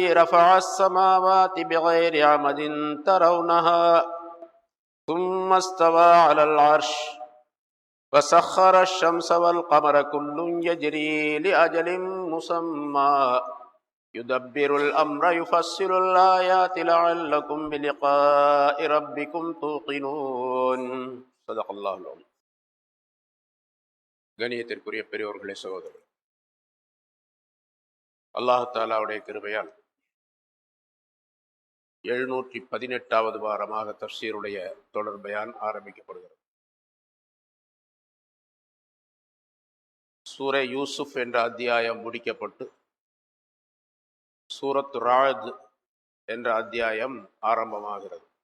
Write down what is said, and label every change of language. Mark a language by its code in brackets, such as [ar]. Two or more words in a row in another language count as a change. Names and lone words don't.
[ar] رفع السماوات بغير عمد ترونها ثم استوى على العرش وسخر الشمس والقمر كل يجري لأجل مسمى يدبر الأمر يفصل الآيات لعلكم بلقاء ربكم توقنون صدق الله العظيم. [ta] கணியத்திற்குரிய பெரியோர்களே, சகோதரர், அல்லாஹ் தஆலாவுடைய கிருபையால் 718வது வாரமாக தஃப்சீருடைய தொடர் பயான் ஆரம்பிக்கப்படுகிறது. சூரை யூசுப் என்ற அத்தியாயம் முடிக்கப்பட்டு சூரத் ராத் என்ற அத்தியாயம் ஆரம்பமாகிறது.